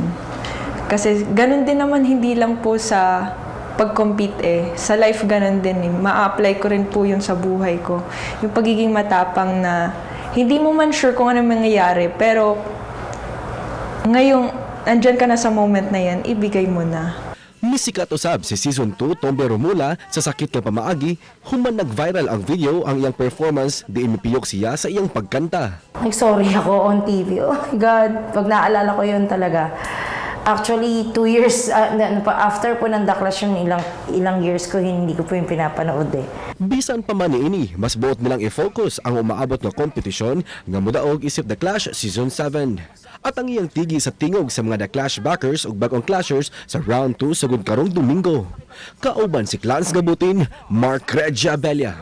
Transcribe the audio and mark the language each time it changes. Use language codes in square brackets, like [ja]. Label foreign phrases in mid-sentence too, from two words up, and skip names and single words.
[tl] Kasi ganun din naman, hindi lang po sa pag-compete Sa life ganun din Ma-apply ko rin po yun sa buhay ko. Yung pagiging matapang na hindi mo man sure kung ano mangyayari, pero ngayong andyan ka na sa moment na yan, ibigay mo na. [ceb] Misikat usab si season 2 Tombe Romula sa sakit nga pamaagi, human nag-viral ang video ang iyang performance di imipiyok siya sa iyang pagkanta. [en] Sorry ako on TV. Oh my God, [tl] pag naalala ko yun talaga, Actually, 2 years, after po ng deklarasyon, ilang years ko, hindi ko po yung pinapanood eh. [ceb] Bisan pa man niini, mas buot nilang i-focus ang umaabot nga kompetisyon nga mudaog isip The Clash Season 7. At ang iyang tigi sa tingog sa mga The Clash backers ug bagong clashers sa round 2 sagud karong Domingo. Kauban si Clans Gabutin, Mark Regia Abella.